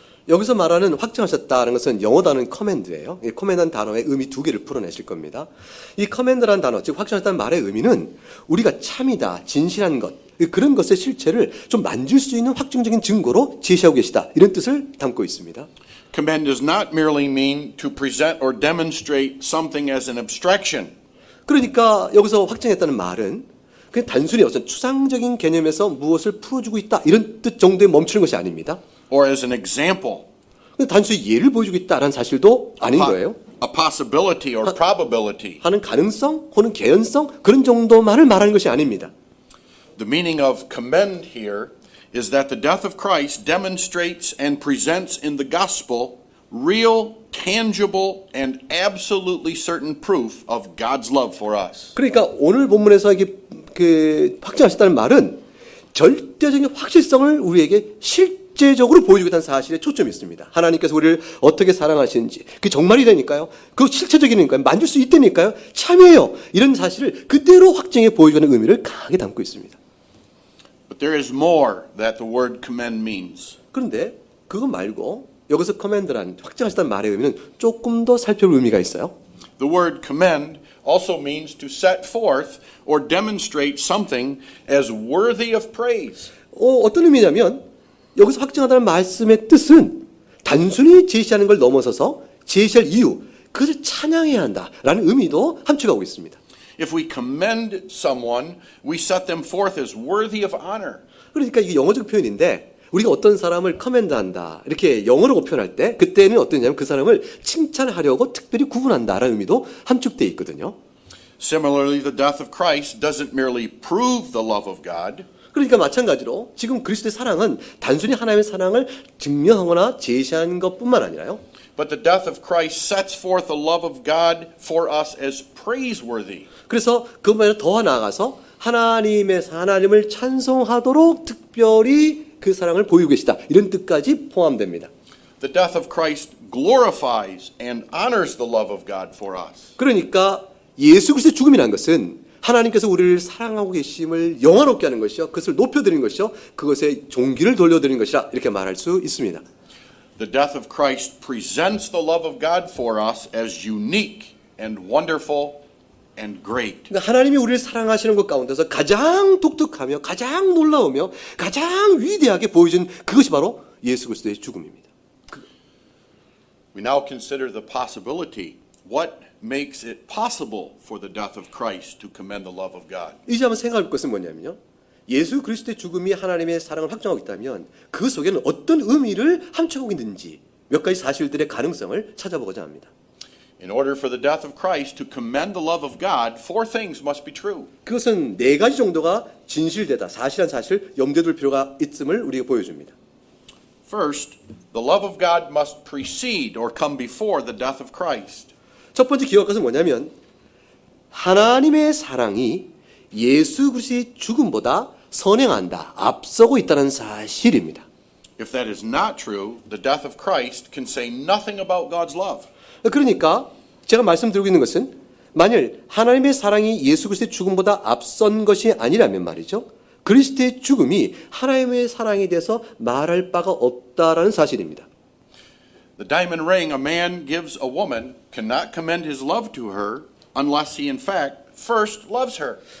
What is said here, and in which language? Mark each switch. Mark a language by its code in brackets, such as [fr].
[ko] 여기서 말하는 확증하셨다는 것은 영어 단어는 커맨드예요. 이 커맨드라는 단어의 의미 두 개를 풀어내실 겁니다. 이 커맨드라는 단어, 즉 확증하셨다는 말의 의미는 우리가 참이다, 진실한 것, 그런 것의 실체를 좀 만질 수 있는 확증적인 증거로 제시하고 계시다. 이런 뜻을 담고 있습니다. [en] Commend does not merely mean to present or demonstrate something as an abstraction. [ko] 그러니까 여기서 확증했다는 말은 그냥 단순히 어떤 추상적인 개념에서 무엇을 풀어주고 있다 이런 뜻 정도에 멈추는 것이 아닙니다. [en] Or as an example, [ko] 단순히 예를 보여주고 있다는 사실도 아닌 거예요. [en] a possibility or probability. [ko] 하는 가능성 혹은 개연성 그런 정도만을 말하는 것이 아닙니다. [en] The meaning of commend here is that the death of Christ demonstrates and presents in the gospel real, tangible, and absolutely certain proof of God's love for us. [ko] 그러니까 오늘 본문에서 이게 확증하셨다는 말은 절대적인 확실성을 우리에게 실제적으로 보여주겠다는 사실에 초점이 있습니다. 하나님께서 우리를 어떻게 사랑하시는지 그게 정말이라니까요. 그 실체적이니까요. 만질 수 있다니까요. 참이에요. 이런 사실을 그대로 확증해 보여주는 의미를 강하게 담고 있습니다. [en] But there is more that the word commend means. [ko] 그런데 그거 말고 여기서 커맨드란 확증하셨다는 말의 의미는 조금 더 살펴볼 의미가 있어요. [en] The word commend also means to set forth or demonstrate something as worthy of praise. [ko] 어떤 의미냐면 여기서 확증하다는 말씀의 뜻은 단순히 제시하는 걸 넘어서서 제시할 이유, 그것을 찬양해야 한다라는 의미도 함축하고 있습니다. [en] If we commend someone, we set them forth as worthy of honor. [ko] 그러니까 이게 영어적 표현인데 우리가 어떤 사람을 커맨드한다 이렇게 영어로 표현할 때 그때는 어떠냐면 그 사람을 칭찬하려고 특별히 구분한다라는 의미도 함축되어 있거든요. [en] Similarly, the death of Christ doesn't merely prove the love of God. [ko] 그러니까 마찬가지로 지금 그리스도의 사랑은 단순히 하나님의 사랑을 증명하거나 제시한 것뿐만 아니라요. [en] But the death of Christ sets forth the love of God for us as praiseworthy. [ko] 그래서 그것만 아니라 더 나아가서 하나님을 찬송하도록 특별히 그 사랑을 보이고 계시다. 이런 뜻까지 포함됩니다. [en] The death of Christ glorifies and honors the love of God for us. [ko] 그러니까 예수 그리스도의 죽음이라는 것은 하나님께서 우리를 사랑하고 계심을 영화롭게 하는 것이요. 그것을 높여드리는 것이요. 그것에 종기를 돌려드리는 것이라 이렇게 말할 수 있습니다. [en] The death of Christ presents the love of God for us as unique and wonderful and great. [ko] 그러니까 하나님이 우리를 사랑하시는 것 가운데서 가장 독특하며 가장 놀라우며 가장 위대하게 보여준 그것이 바로 예수 그리스도의 죽음입니다. [en] We now consider the possibility. What makes it possible for the death of Christ to commend the love of God? [ko] 이제 한번 생각할 것은 뭐냐면요. 예수 그리스도의 죽음이 하나님의 사랑을 확정하고 있다면 그 속에는 어떤 의미를 함축하고 있는지 몇 가지 사실들의 가능성을 찾아보고자 합니다. [en] In order for the death of Christ to commend the love of God, four things must be true. [ko] 그것은 네 가지 정도가 진실되다, 사실한 사실, 염두에 둘 필요가 있음을 우리에게 보여줍니다. [en] First, the love of God must precede or come before the death of Christ. [ko] 첫 번째 기억할 것은 뭐냐면 하나님의 사랑이 예수 그리스도의 죽음보다 선행한다, 앞서고 있다는 사실입니다. [en] If that is not true, the death of Christ can say nothing about God's love. [ko] 그러니까 제가 말씀드리고 있는 것은 만일 하나님의 사랑이 예수 그리스도의 죽음보다 앞선 것이 아니라면 말이죠. 그리스도의 죽음이 하나님의 사랑에 대해서 말할 바가 없다라는 사실입니다. [en] The diamond ring a man gives a woman cannot commend his love to her unless he in fact first loves her.